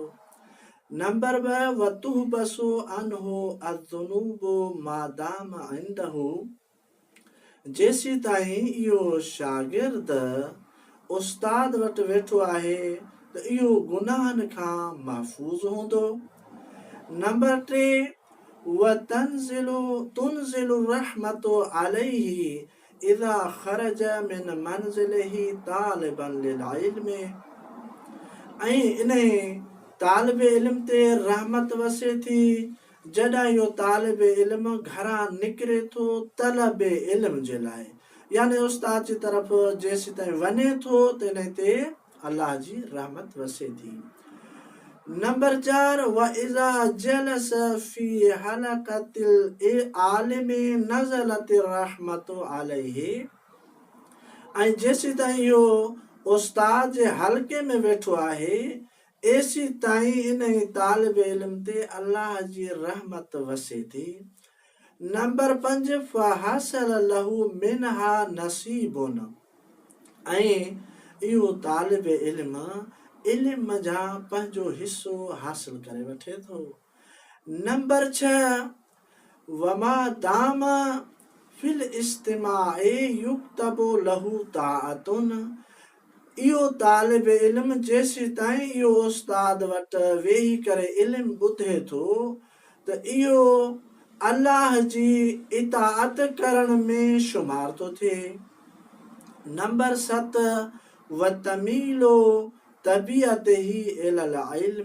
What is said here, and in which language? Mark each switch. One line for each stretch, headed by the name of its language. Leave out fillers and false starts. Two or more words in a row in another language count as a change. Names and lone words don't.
Arabic: नंबर 2 وتحبس عنه الذنوب ما دام عنده.
Sindhi: जेसी ताईं इहो शागिर्द उस्ताद वटि वेठो आहे त इहो गुनाहनि खां महफूज़ हूंदो।
Arabic: नंबर 3 تنزل رحمة عليه إذا خرج من منزله طالبا للعلم.
Sindhi: ऐं इन तालिब इल्म ते रहमत वसे थी जॾहिं इहो तालिब इल्म घरां निकिरे थो तलब इल्म जे लाइ। यानी उस्ताद जी तरफ़ जेसी ताईं वञे थो त इन ते अल्लाह जी रहमत वसे थी।
Arabic: नंबर 4 وإذا جلس في حلقة العالم نزلت رحمة عليه.
Sindhi: ऐं जेसी ताईं इहो उस्ताद जे हल्के में वेठो आहे एसी ताईं इन तालिब इल्म ते अल्लाह जी रहमत वसे थी।
Arabic: नंबर 5 فحصل له منها نصيب.
Sindhi: ऐं इहो तालिब इल्म जा पंहिंजो हिस्सो हासिल करे वठे थो।
Arabic: नंबर 6 وما دام في الاستماع يكتب له طاعة.
Sindhi: इहो तालिब इल्म जेसी ताईं इहो उस्ताद वटि वेही करे इल्म ॿुधे थो त इहो अल्लाह जी इताअत करण में शुमार थो थिए।
Arabic: नंबर 7 وتميل طبيعته إلى العلم.